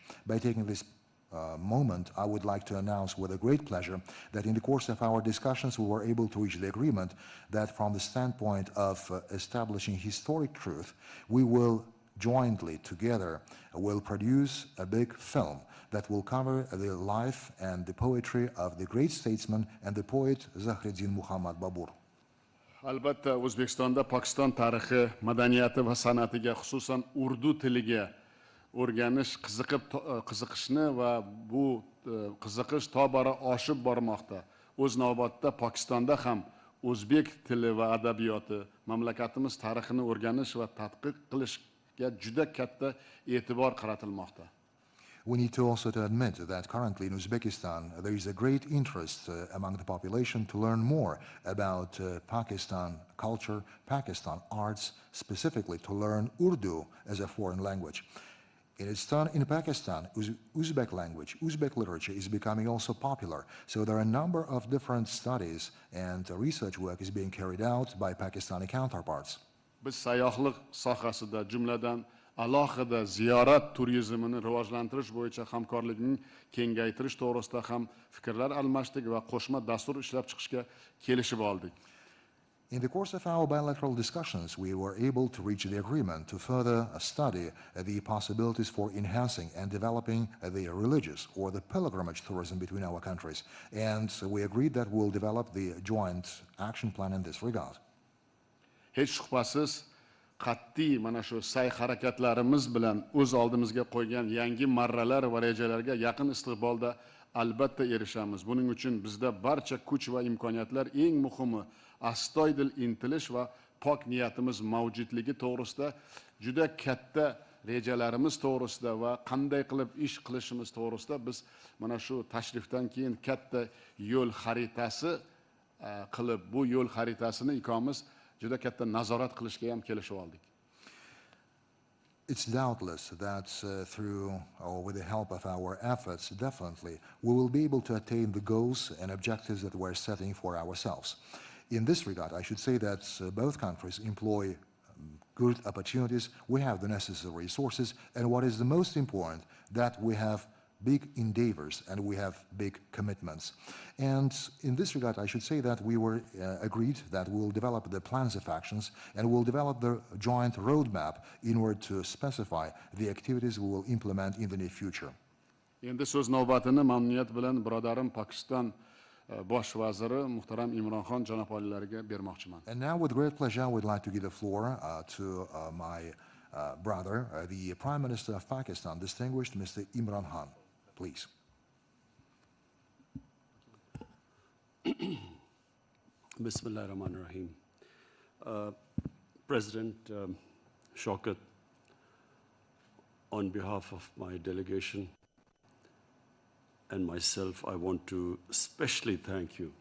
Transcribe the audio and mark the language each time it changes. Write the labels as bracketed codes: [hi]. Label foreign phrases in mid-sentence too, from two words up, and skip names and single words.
[en] By taking this moment, I would like to announce with a great pleasure that in the course of our discussions we were able to reach the agreement that from the standpoint of establishing historic truth, we will jointly together will produce a big film that will cover the life and the poetry of the great statesman and the poet Zahriddin Muhammad Babur. [uz] Albatta, O'zbekistonda Pokiston tarixi, madaniyati va san'atiga, xususan urdu tiliga o'rganish, qiziqishni va bu qiziqish tobora oshib bormoqda. O'z navbatida Pokistonda ham o'zbek tili va adabiyoti, mamlakatimiz tarixini o'rganish va tadqiq qilishga juda katta e'tibor qaratilmoqda. [en] We need to also admit that currently in Uzbekistan there is a great interest among the population to learn more about Pakistan culture, Pakistan arts, specifically to learn Urdu as a foreign language. In its turn, in Pakistan, Uzbek language, Uzbek literature is becoming also popular. So there are a number of different studies and research work is being carried out by Pakistani counterparts. [uz] Biz sayyohlik sohasida jumladan alohida ziyorat turizmini rivojlantirish bo'yicha hamkorlikni kengaytirish to'g'risida ham fikrlar almashdik va qo'shma dastur ishlab chiqishga kelishib oldik. [en] In the course of our bilateral discussions, we were able to reach the agreement to further study the possibilities for enhancing and developing the religious or the pilgrimage tourism between our countries. And we agreed that we'll develop the joint action plan in this regard. [uz] Hech shubhasiz, qat'iy mana shu sa'y harakatlarimiz bilan o'z oldimizga qo'ygan yangi marralar va rejalarga yaqin istiqbolda albatta erishamiz. Buning uchun bizda barcha kuch va imkoniyatlar, eng muhimi astoydil intilish va pok niyatimiz mavjudligi to'g'risida juda katta rejalarimiz to'g'risida va qanday qilib ish qilishimiz to'g'risida biz mana shu tashrifdan keyin katta yo'l xaritasi qilib, bu yo'l xaritasini ikkomiz juda katta nazorat qilishga ham kelishib oldik. [en] It's doubtless that through or with the help of our efforts, definitely, we will be able to attain the goals and objectives that we're setting for ourselves. In this regard, I should say that both countries employ good opportunities, we have the necessary resources, and what is the most important, that we have big endeavors and we have big commitments. And in this regard, I should say that we were agreed that we'll develop the plans of actions and we'll develop the joint roadmap in order to specify the activities we will implement in the near future. [uz] Endi so'z navbatini mamnuniyat bilan birodarim Pokiston bosh vaziri muhtaram Imran Khan janob olilariga bermoqchiman. [en] And now with great pleasure I would like to give the floor to my brother, the Prime Minister of Pakistan, distinguished Mr. Imran Khan. Please. [ar] بسم الله الرحمن الرحيم. [en] President Shavkat, on behalf of my delegation and myself, I want to especially thank you.